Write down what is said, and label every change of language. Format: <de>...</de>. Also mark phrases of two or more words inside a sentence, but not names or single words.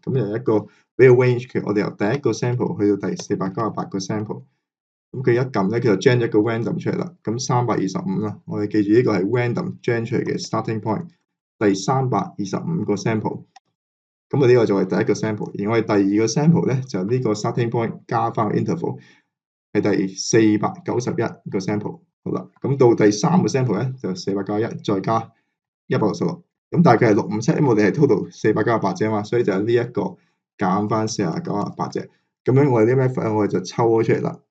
<yue>咁有一個俾個 range 嘅，我哋由第一個 sample 去到第498個 sample， 咁佢一撳咧，佢就 generate 一個 random 出嚟啦。咁325啦，我哋記住呢個係</yue> <en>random generate</en> <yue>出嚟嘅</yue> <en>starting point，</en> <yue>第325個 sample。咁呢個就係第一個 sample， 而我哋第二個 sample 咧就呢個</yue> <en>starting point</en> <yue>加翻個 interval 係第491個 sample。好啦，咁到第三個 sample 咧就491再加166，咁大概係657，因為我哋係 total 498隻嘛，所以就係呢一個減翻498隻。咁樣我哋啲咩費我哋就抽咗出嚟啦。</yue>